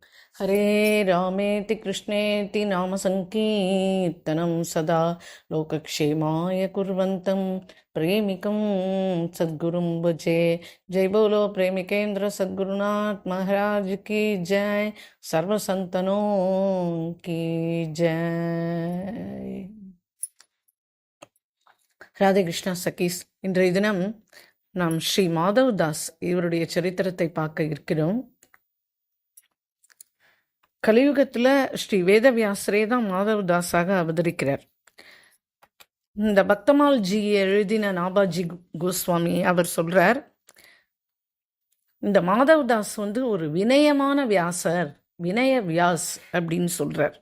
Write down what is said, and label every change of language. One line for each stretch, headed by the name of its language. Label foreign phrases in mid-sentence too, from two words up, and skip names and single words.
Sanskrit: हरे रामेति कृष्णेति नाम संकीर्तनं सदा लोकक्षेमाय कुर्वन्तं प्रेमिकं सद्गुरुं भजे।
Hindi: जय बोलो प्रेमिकेंद्र सद्गुरुनाथ महाराज की जय। सर्व संतनों की जय।
Tamil: ராதே கிருஷ்ணா சகீஸ். இன்றைய தினம் நாம் ஸ்ரீ மாதவ் தாஸ் இவருடைய சரித்திரத்தை பார்க்க இருக்கிறோம். கலியுகத்தில் ஸ்ரீ வேதவியாசரே தான் மாதவ் தாஸாக அவதரிக்கிறார். இந்த பக்தமால் ஜி எழுதின நாபாஜி கோஸ்வாமி அவர் சொல்றார், இந்த மாதவ் தாஸ் ஒரு வினயமான வியாசர், வினய வியாஸ் அப்படின்னு சொல்றார்.